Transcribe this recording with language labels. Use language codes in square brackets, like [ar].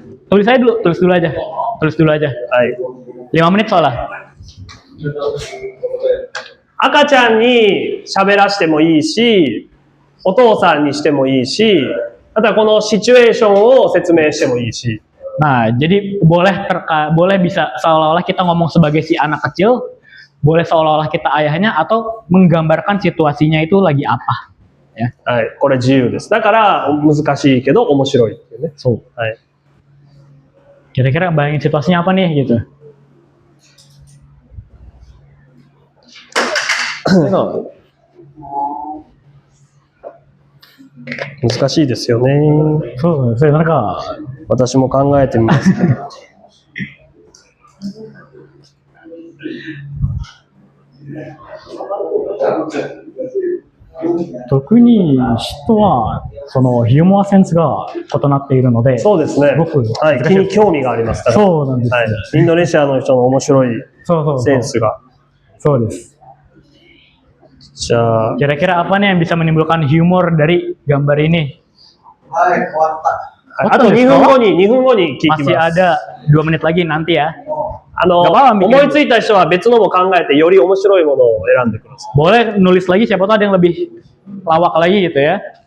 [id] Tulis aja dulu, tulis dulu aja. Tulis dulu aja. [ja] はい。 [id] 5 menit soalnya. [ja] 赤ちゃんに喋らしてもいいし、お父さんにしてもいいし、あとはこのシチュエーションを説明してもいいし。 [id] Nah, jadi boleh bisa seolah-olah kita ngomong sebagai si anak kecil, boleh seolah-olah kita ayahnya, atau menggambarkan situasinya itu lagi apa. Ya. [ja] はい。これ自由です。だから難しいけど面白いっていうね。 [en] So, [ja] はい。 [id] kira-kira bayangin situasinya apa nih gitu. [ja] 難しいですよね。そうですね、なんか、私も考えてみますけど。特に人はそのユーモアセンスが異なっているので、そうですね。すごくはい、気に興味がありますから。そうなんですよ。はい。インドネシアの人の面白いそうそうそう。センスが。そうです。じゃあ、 [id] Kira-kira apa nih yang bisa menimbulkan humor dari gambar ini? [ja] はい、終わった。あと2分後に聞きます。 [id] Masih ada 2 menit lagi nanti ya. [ja] 思いついた人は別のも考えてより面白いものを選んでください。 [id] Boleh nulis lagi, siapa tahu ada yang lebih lawak lagi gitu ya.